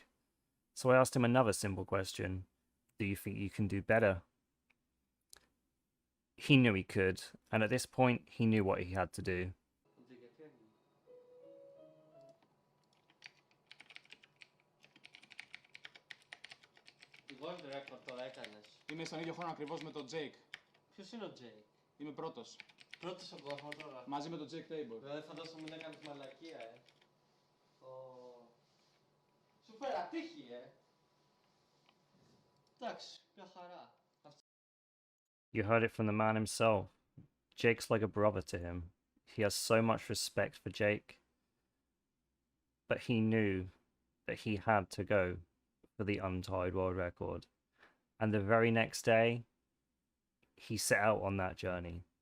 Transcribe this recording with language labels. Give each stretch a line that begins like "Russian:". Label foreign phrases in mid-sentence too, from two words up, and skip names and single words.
English: So I asked him another simple question. Do you think you can do better? He knew he could, and at this point, he knew what he had to do. World record
Greek: τώρα έκανες. Είμαι στον ίδιο χρόνο ακριβώς με τον Jake. Ποιος είναι ο Jake? Είμαι πρώτος. Πρώτος στον κόσμο τώρα. Μαζί με τον Jake Tabor. Δηλαδή φαντάζομαι να έκανες μαλακία, Σου φέρα τύχη, Εντάξει, μια χαρά.
English: You heard it from the man himself. Jake's like a brother to him. He has so much respect for Jake. But he knew that he had to go for the untied world record. And the very next day, he set out on that journey.